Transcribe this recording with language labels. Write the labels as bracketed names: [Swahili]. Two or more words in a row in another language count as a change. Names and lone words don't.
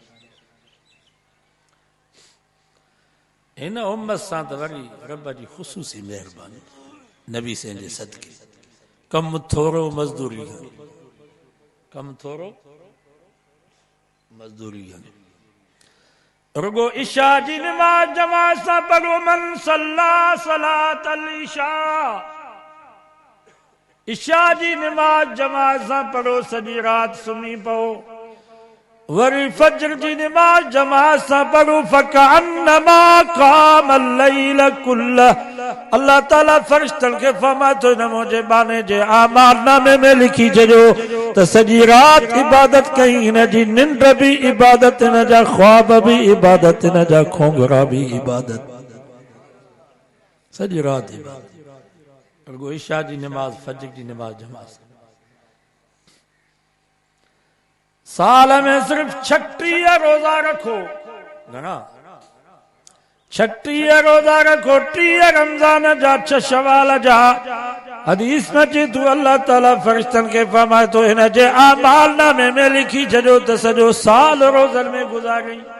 [Sindhi] हिन उम्मत सां त वरी रब जी ख़ुसूसी महिरबानी नबी से जे सदके कम थोरो मज़दूरी घणी कम थोरो मज़दूरी घणी रुगो इशा जी नमाज़ जमात सां पढ़ो [Arabic] من صلى صلاة العشاء [Sindhi] इशा जी नमाज़ जमात सां पढ़ो सॼी राति सुम्ही पओ वरी फजर जी नमाज़ जमात सां पढ़ो [Arabic] فكأنما قام الليل كل [Sindhi] अल्लाह ताला फरिश्तनि खे फरमाए थो हिन मुंहिंजे बाने जे आमालनामे में लिखी छॾियो त सॼी राति इबादत कई हिन जी निंड बि इबादत हिन जा ख्वाब बि इबादत हिन जा खोंगरा बि इबादत सॼी राति इबादत रुगो इशा जी नमाज़ फजर जी नमाज़ जमात साल में सिर्फ 36 रोजा रखो घणा 36 रोजा रखो 30 रमजान जा 6 शवाल जा हदीस में अचे थो अल्लाह ताला फरिश्तनि खे फरमाए थो हिन जे आमालनामे में लिखी छॾियो त सॼो साल रोज़नि में गुज़ारी